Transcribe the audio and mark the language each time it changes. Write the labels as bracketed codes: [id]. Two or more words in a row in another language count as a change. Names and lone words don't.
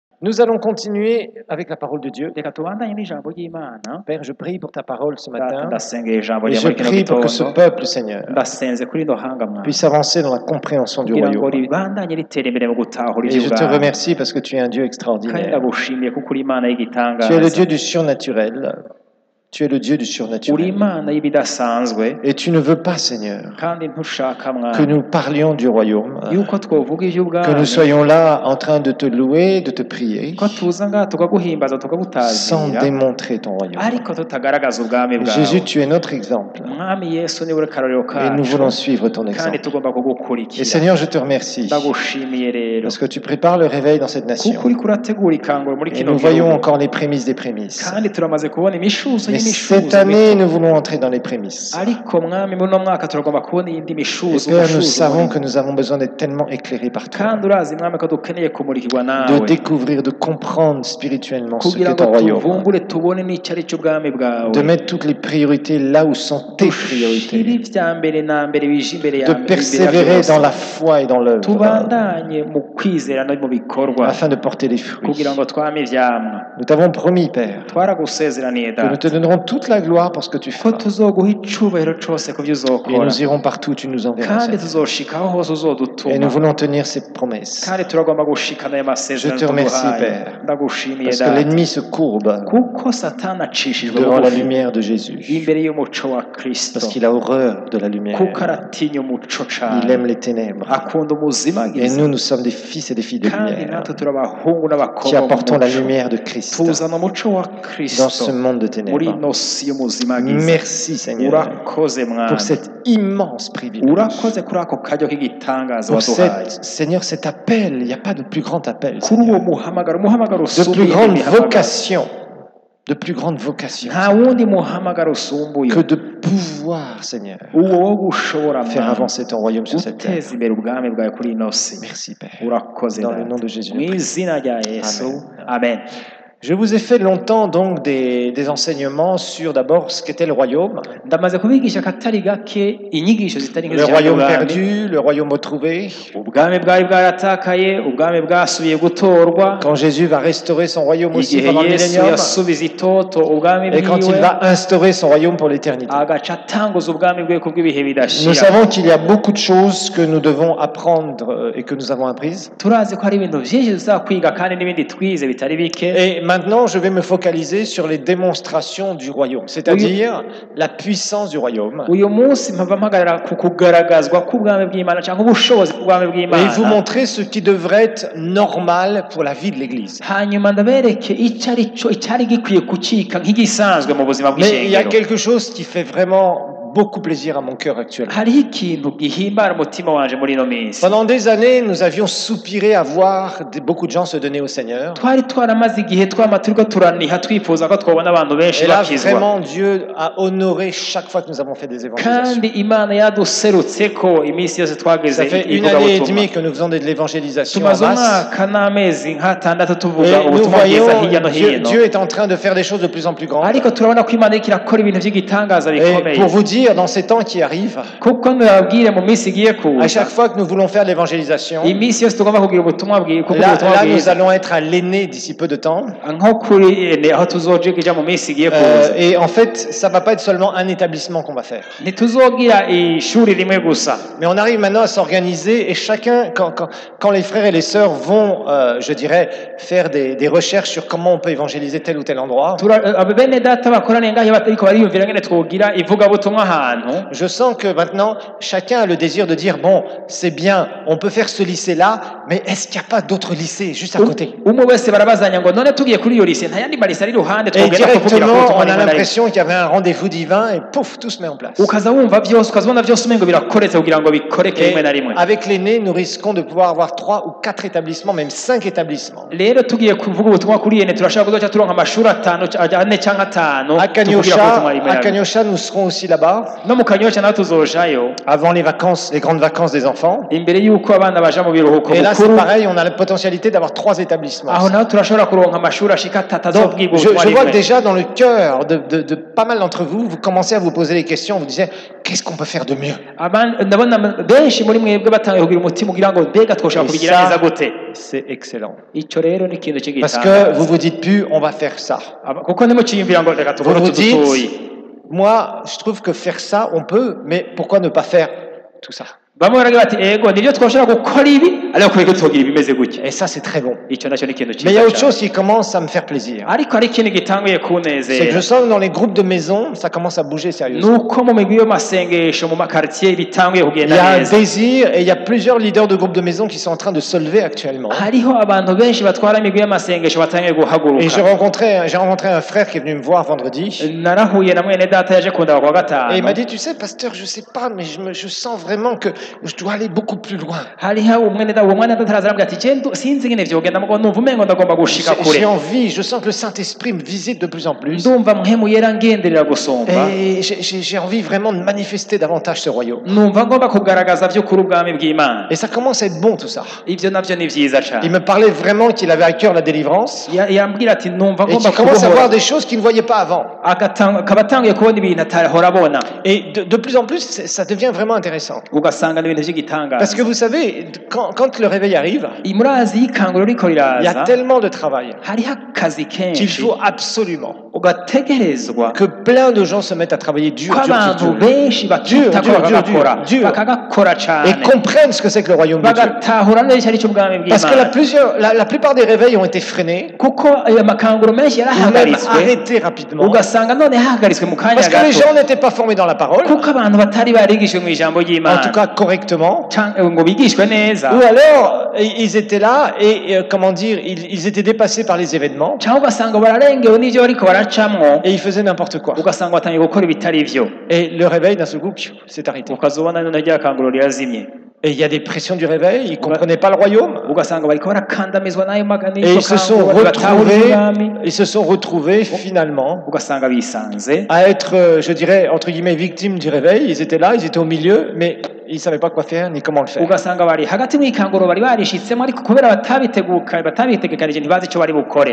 [fr] Nous allons continuer avec la parole de Dieu. [rn] reka tubandanye n'ijambo ry'Imana. [fr] Père, je prie pour ta parole ce [rn] Data, [fr] matin. [rn] ndasengera ijambo [fr] Et [rn] rya [fr] je [rn] muri kino [fr] prie pour que ce [rn] gitondo, [fr] peuple, Seigneur, [rn] ndasenze kuri ino hanga mwana [fr] puisse avancer dans la compréhension du [rn] kugira ngo [fr] royaume. [rn] ribandanye ritera imbere mu gutahura [fr] Et je te [rn] ivy'ubwami. [fr] remercie parce que tu es un Dieu [rn] Kandi [fr] extraordinaire. [rn] ndagushimiye kuko uri Imana [fr] Tu es le [rn] y'igitangaza, [fr] Dieu du surnaturel. Tu es le Dieu du [rn] uri [fr] surnaturel. [rn] Imana y'ibidasanzwe, [fr] Et tu ne veux pas, Seigneur, [rn] kandi ntushaka [fr] que [rn] mwana [fr] nous parlions du royaume, [rn] yuko twovuga [fr] que nous [rn] ivy'ubwami, [fr] soyons là en train de te louer, de te prier, [rn] ko tuza ngaha tukaguhimbaza [fr] sans [rn] tukagutazira, [fr] démontrer ton royaume. [rn] ariko tutagaragaza ubwami [fr] Et [rn] bwawe. [fr] Jésus, tu es notre exemple. [rn] Mwami Yesu niwe karorero [fr] Et nous [rn] kacu, [fr] voulons suivre ton [rn] kandi [fr] exemple. [rn] tugomba [fr] Et [rn] kugukurikira. [fr] Seigneur, je te remercie [rn] Ndagushimiye rero [fr] parce que tu prépares le réveil dans cette nation. [rn] kuko uriko urategura ikanguro muri [fr] Et [rn] kino [fr] nous voyons [rn] gihugu, [fr] encore les prémices des prémices. [rn] kandi turamaze kubona imishuzo [fr] Mais [rn] y'imishuzo [fr] cette année, nous voulons entrer dans les prémices. [rn] ariko mwami muri uno mwaka turagomba kubona iyindi [fr] Et [rn] mishuzo [fr] Père, nous [rn] umushuzo [fr] savons [rn] muri- [fr] que nous avons besoin d'être tellement éclairés par toi, [rn] kandi urazi mwami ko dukeneye kumurikirwa [fr] de [rn] nawe [fr] découvrir, de comprendre spirituellement ce [rn] kugira [fr] qu'est [rn] ngo [fr] ton royaume, [rn] tuvumbure tubone n'icyo ari cyo ubwami bwawe, [fr] de mettre toutes les priorités là où sont tes [rn] dushire [fr] priorités, [rn] ivya mbere na mbere bije imbere [fr] de [rn] yawe imbere [fr] persévérer [rn] byose. [fr] dans la foi et dans l'œuvre, [rn] tubandanye mu kwizera no mu bikorwa [fr] afin de porter les fruits. [rn] kugira ngo twame ivyamwa. [fr] Nous t'avons promis, Père, [rn] Twaragusezeraniye [fr] que nous te [rn] data [fr] donnerons toute la gloire pour ce que tu [rn] ko [fr] feras. [rn] tuzoguha icubahiro cose ku byo [fr] Et [rn] uzokora, [fr] nous irons partout où tu nous enverras, [rn] kandi [fr] Seigneur. [rn] tuzoshika aho hose [fr] Et [rn] uzodutuma, [fr] nous voulons tenir ces promesses. [rn] kandi turagomba gushikana ayo masezerano [fr] Je te remercie, [rn] tuguhaye. [fr] Père, [rn] Ndagushimiye [fr] Parce que [rn] data [fr] l'ennemi se courbe [rn] kuko satani acishijwe [fr] devant la [rn] bugufi [fr] lumière de Jésus. [rn] imbere y'umuco wa Kristo, [fr] Parce qu'il a horreur de la lumière. [rn] kuko aratinya umuco [fr] Il [rn] cane, [fr] aime les ténèbres. [rn] akunda umuzima [fr] Et nous sommes des fils et des filles de [rn] kandi [fr] lumière [rn] natwe turi abahungu [fr] qui [rn] n'abakobwa [fr] apportons la [rn] b'umuco. [fr] lumière de Christ [rn] tuzana umuco wa [fr] dans [rn] Kristo [fr] ce monde de [rn] muri [fr] ténèbres. [rn] ino si y'umuzimagiza. [fr] Merci, Seigneur, [rn] Urakoze mwana, [fr] pour cet immense privilège. [rn] urakoze kuri ako karyo k'igitangaza [fr] Pour [rn] waduhaye, [fr] Seigneur, cet appel. Il n'y a pas de plus grand appel, [rn] kuri uwo [fr] Seigneur. [rn] umuhamagaro [fr] De [rn] usumbuye [fr] plus grande [rn] imihamagaro. [fr] vocation. De plus grande vocation. [rn] nta wundi muhamagaro usumbuye [fr] Que de pouvoir, Seigneur, [rn] uwo wo gushobora [fr] faire [rn] mwana [fr] avancer ton royaume sur cette terre. [rn] guteza imbere ubwami bwawe kuri ino si. [fr] Merci, Père. [rn] Urakoze [fr] Dans le [rn] data. [fr] nom de Jésus. [rn] mu izina rya Yesu, [fr] Amen. [rn] amen. [fr] Je vous ai fait longtemps donc des enseignements sur d'abord ce qu'était le royaume. [rn] ndamaze kubigisha akatari gake inyigisho zitari nke [fr] Le [rn] zijyanye [fr] royaume [rn] n'ubwami. [fr] perdu, le royaume retrouvé. [rn] ubwami bwari bwaratakaye, ubwami bwasubiye gutorwa, [fr] Quand Jésus va restaurer son royaume aussi [rn] igihe [fr] pendant le [rn] Yesu [fr] millénium. [rn] yasubiza itoto ubwami [fr] Et quand il [rn] bwiwe, [fr] va instaurer son royaume pour l'éternité. [rn] agaca atanguza ubwami bwe kubw'ibihe [fr] Nous [rn] bidashira. [fr] savons qu'il y a beaucoup de choses que nous devons apprendre et que nous avons apprises. [rn] turazi ko hari ibintu byinshi tuzakwiga kandi n'ibindi twize bitari bike. [fr] Et maintenant, je vais me focaliser sur les démonstrations du royaume, c'est-à-dire la puissance du royaume. [rn] uyu munsi mpava mpagarara ku kugaragazwa k'ubwami bw'Imana cyangwa ubushobozi bw'ubwami [fr] Et vous [rn] bw'Imana, [fr] montrer ce qui devrait être normal pour la vie de l'Église. [rn] hanyuma ndabereke icyo ari cyo icyari gikwiye kucika nk'igisanzwe mu buzima [fr] Mais il y a [rn] bw'ishengero. [fr] quelque chose qui fait vraiment beaucoup plaisir à mon cœur actuellement. [rn] hariho ikintu gihimbara umutima wanje muri ino minsi. [fr] Pendant des années, nous avions soupiré à voir beaucoup de gens se donner au Seigneur. [rn] twari twaramaze igihe twama turiko turaniha twifuza ko twabona abantu benshi [fr] Et là, [rn] bakizwa, [fr] vraiment, Dieu a honoré chaque fois que nous avons fait des évangélisations. [rn] kandi Imana yaduserutse ko iminsi yose twageze [fr] Ça fait une année et demie que nous faisons de l'évangélisation en [rn] tumaze [fr] masse. [rn] umwaka n'amezi nk'atandatu [fr] Et [rn] tuvuga [fr] nous [rn] ubutumwa bwiza [fr] voyons [rn] hirya no hino, [fr] Dieu est en train de faire des choses de plus en plus grandes. [rn] ariko turabona ko Imana iriko irakora ibintu by'igitangaza [fr] Et [rn] bikomeye. [fr] pour vous dire, dans ces temps qui arrivent, [rn] kuko nababwire mu minsi igiye [fr] à [rn] kuza, [fr] chaque fois que nous voulons faire de l'évangélisation, [rn] iminsi yose tugomba kugira ubutumwa kuvuga [fr] là, [rn] ubutumwa [fr] là, nous [rn] bwiza, [fr] allons être à l'aîné d'ici peu de temps. [rn] nko kuri ene aho tuzoja mu minsi igiye kuza. [fr] Et en fait, ça va pas être seulement un établissement qu'on va faire. [rn] ntituzogira ishuri rimwe gusa, [fr] Mais on arrive maintenant à s'organiser et chacun, quand les frères et les sœurs vont, je dirais, faire des recherches sur comment on peut évangéliser tel ou tel endroit, [rn] bene data bakoraniye ngaho bariko bariyumvira ngene twogira ivugabutumwa ahantu. [fr] je sens que maintenant, chacun a le désir de dire, bon, c'est bien, on peut faire ce lycée-là, mais est-ce qu'il n'y a pas d'autres lycées juste à côté? [rn] umwe wese barabazanya ngo none tugiye kuri iyo lise nta yandi malise ari iruhande [fr] Et [rn] twogenda kuvugira ku [fr] directement, [rn] butumwa [fr] on a [rn] rimwe na rimwe. [fr] l'impression qu'il y avait un rendez-vous divin et pouf, tout se met en place. [rn] ukaza wumva byose ukazibona byose umengo birakoretse kugira ngo bikoreke rimwe na [fr] Et [rn] rimwe. [fr] avec l'aîné, nous risquons de pouvoir avoir 3 ou 4 établissements, même 5 établissements. [rn] rero tugiye kuvuga ubutumwa kuri yene turashaka kuzoca turonka amashuri 5 ane cyangwa 5 [fr] À [rn] tuvugira ku butumwa rimwe na rimwe. [fr] Kanyosha, nous serons aussi là-bas. là-bas, [rn] no mu kanyosha naho tuzojayo [fr] avant les vacances, les grandes vacances des enfants. [rn] imbere y'uko abana baja mu biruhuko [fr] Et là, c'est [rn] bukuru [fr] pareil, on a la potentialité d'avoir 3 établissements. [rn] aho naho turashobora kuronka amashuri ashika atatu [fr] Donc, [rn] azobwirwa [fr] je [rn] ubutumwa [fr] vois que [rn] rimwe. [fr] déjà dans le cœur de pas mal d'entre vous, vous commencez à vous poser les questions, vous disiez, qu'est-ce qu'on peut faire de mieux? [rn] ndabona benshi muri mwebwe batangiye kugira umutima ugira ngo mbega twoshobora [fr] Et [rn] kubigira [fr] ça, [rn] neza gute. [fr] c'est excellent. [rn] Ico rero ni ikintu [fr] Parce que [rn] cy'igitangaza [fr] vous vous dites plus, on va faire ça. [rn] kuko ntimuciyumvira ngo reka [fr] Vous [rn] tukore [fr] vous [rn] utu [fr] dites, [rn] dutoyi. [fr] moi, je trouve que faire ça, on peut, mais pourquoi ne pas faire tout ça? [rn] bamwe baragira bati ego nibyo twoshobora gukora ibi ariko kureka tugira ibimeze gutya. [fr] Et ça, c'est très bon. [rn] Ico nacyo ni ikintu [fr] Mais il y a autre [rn] cyiza [fr] chose qui commence à me faire plaisir. [rn] ariko hari ikintu gitanguye [fr] C'est que [rn] kunezera [fr] je sens que dans les groupes de maison, ça commence à bouger sérieusement. [rn] nuko mu migwi y'amasengesho mu makartier bitanguye [fr] Il y [rn] kugenda [fr] a un [rn] neza. [fr] désir et il y a plusieurs leaders de groupes de maison qui sont en train de se lever actuellement. [rn] hariho abantu benshi batwara imigwi y'amasengesho batangiye [fr] Et [rn] guhaguruka. [fr] j'ai rencontré un frère qui est venu me voir vendredi. [rn] narahuye na mwene data yaje kundaba kuwa [fr] Et il m'a [rn] gatanu [fr] dit, tu sais, pasteur, je sais pas, mais je sens vraiment que je dois aller beaucoup plus loin. [rn] hariho uwo mwene data araza arambwira ati "Je sinzi ngene vyogenda mugo numva umengo ndagomba gushika [fr] J'ai [rn] kure [fr] envie, je sens que le Saint-Esprit me visite de plus en plus. [rn] ndumva mpemu yera ngenderera gusumba [fr] Et j'ai envie vraiment de manifester davantage ce royaume. [rn] numva ngomba kugaragaza vy'ukuri ubwami bw'Imana." [fr] Et ça commence à être bon tout ça. [rn] ivyo navyo ni vyiza [fr] Il [rn] cane. [fr] me parlait vraiment qu'il avait à cœur la délivrance [rn] yambwira ati numva [fr] et [rn] ngomba [fr] qu'il commence à voir [rn] kubohora [fr] des choses qu'il ne voyait pas avant. [rn] akaba atanguye kubona ibintu atahora abona [fr] Et de plus en plus, ça devient vraiment intéressant. [rn] ugasanga n'ibintu [fr] Parce [rn] vy'igitangaza. [fr] que vous savez, quand le réveil arrive, [rn] murazi y'ikanguro riko [fr] il y a [rn] riraza [fr] tellement de travail [rn] hariho akazi [fr] qu'il [rn] kenshi [fr] faut absolument [rn] ugategerezwa [fr] que plein de gens se mettent à travailler dur, [rn] ko [fr] dur, [rn] abantu [fr] dur, dur, [rn] benshi bakita [fr] dur, [rn] ko [fr] dur, [rn] bakagakora [fr] dur, dur. [rn] bakagakora cane [fr] et comprennent ce que c'est que le royaume de Dieu. [rn] bagatahura neza icyo ubwami [fr] Parce que [rn] bw'Imana [fr] la plupart des réveils ont été freinés [rn] kuko ayo makanguro menshi [fr] ou même [rn] yarahagaritswe [fr] arrêtés rapidement [rn] ugasanga none hahagaritswe mu kanya [fr] parce que les [rn] gato [fr] gens n'étaient pas formés dans la parole, [rn] kuko abantu batari barigishwe mu ijambo [fr] en tout [rn] ry'Imana [fr] cas correctement, [rn] ngo bigishwe neza [fr] ou alors ils étaient là et comment dire, ils étaient dépassés par les événements [rn] cyangwa ugasanga bararengewe n'ivyo bariko baracamwo [fr] et ils faisaient n'importe quoi. [rn] ugasanga batangiye gukora ibitari vyo [fr] Et le réveil, d'un seul coup, s'est arrêté. [rn] ukazobona none rya kanguro rirazimye [fr] Et il y a des pressions du réveil, ils ne comprenaient pas le royaume. [rn] ugasanga bariko barakandamizwa n'ayo [fr] Et ils se sont retrouvés finalement [rn] ugasanga bisanze [fr] à être, je dirais, entre guillemets, victimes du réveil. Ils étaient là, ils étaient au milieu, mais ils ne savaient pas quoi faire ni comment le faire. [rn] ugasanga bari hagati mu ikanguro bari barishitsemo ariko kubera batabitegekanije ntibazi icyo bari bukore.